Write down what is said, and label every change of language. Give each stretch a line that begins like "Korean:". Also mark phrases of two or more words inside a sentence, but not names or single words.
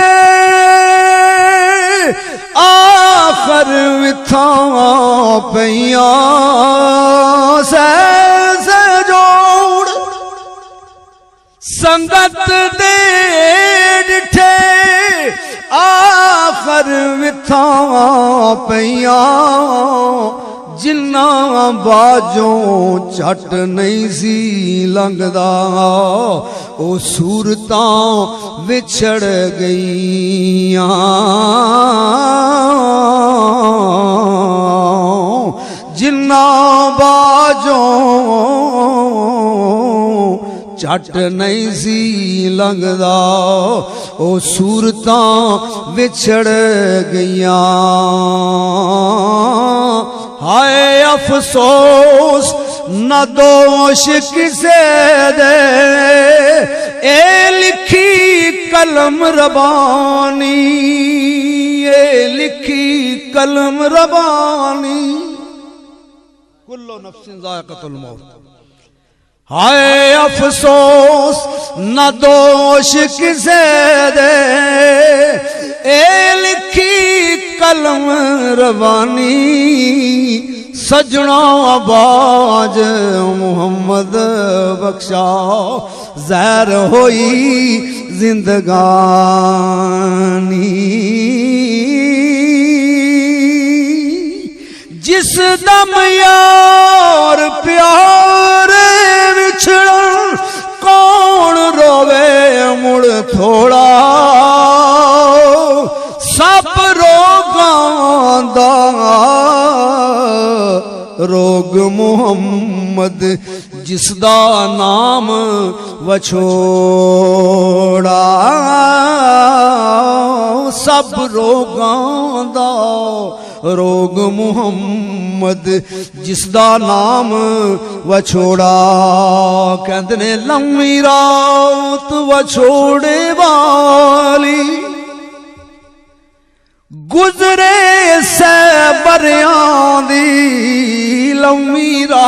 Punjabi: آخر وتھاں پیاں سے جوڑ سنگت دے ڈٹھے آخر وتھاں پیاں جنہ باجوں چٹ نہیں سی لنگدا او صورتاں وچھڑ گئیاں جنہ باجوں چٹ نہیں سی لنگدا او صورتاں وچھڑ گئیاں ہائے افسوس نہ دوش کسے دے اے لکھی قلم ربانی اے لکھی قلم ربانی
Arabic: کل نفس ذائقۃ الموت
Punjabi: ہائے افسوس نہ دوش کسے دے اے لکھی قلم ربانی سجنا باج محمد بخشا زہر ہوئی زندگانی جس دم یار پیار وچھڑن کون روے مڑ تھوڑا سب روگاں دا روگ محمد جس دا نام وچھوڑا سب روگاں دا روگ محمد جس دا نام وچھوڑا کہندے نے لمبی رات وچھوڑے والی گزرے سے بریاں دی لمبی